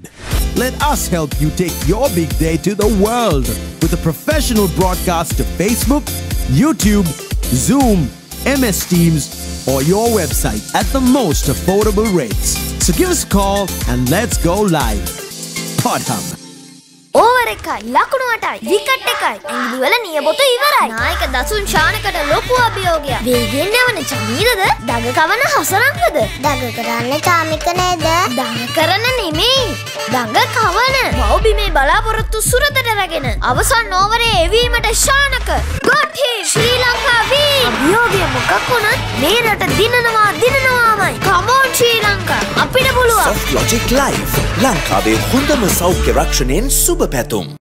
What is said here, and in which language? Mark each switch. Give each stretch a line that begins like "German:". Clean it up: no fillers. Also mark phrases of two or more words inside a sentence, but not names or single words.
English: Let us help you take your big day to the world with a professional broadcast to Facebook, YouTube, Zoom, MS Teams, or your website at the most affordable rates. So give us a call and let's go live. Podham.
Sinhala: ඕවර් එකයි ලකුණු 8යි විකට් එකයි ඇඟිලි වල නියපොතු ඉවරයි නායක දසුන් ශානකට ලොකු අභියෝගයක් වේගෙන් යවන චමීරද දඟ කවන හසරංගද දඟ කරන්න චාමික නේද දඟ කරන නෙමෙයි දඟ කවන මව්බිමේ බලාපොරොත්තු සුරතට රැගෙන අවසන් ඕවරේ එවීමට ශානක
English: got him
Sinhala: ශ්‍රී ලංකා වී අභියෝගය මොකක් වුණත් මේ රට දිනනවාමයි
English: come on
Sinhala: ශ්‍රී ලංකා අපිට පුළුවන් Softlogic Live ලංකාවේ හොඳම සෞඛ්‍ය රක්ෂණයෙන් සුබ පැතුම්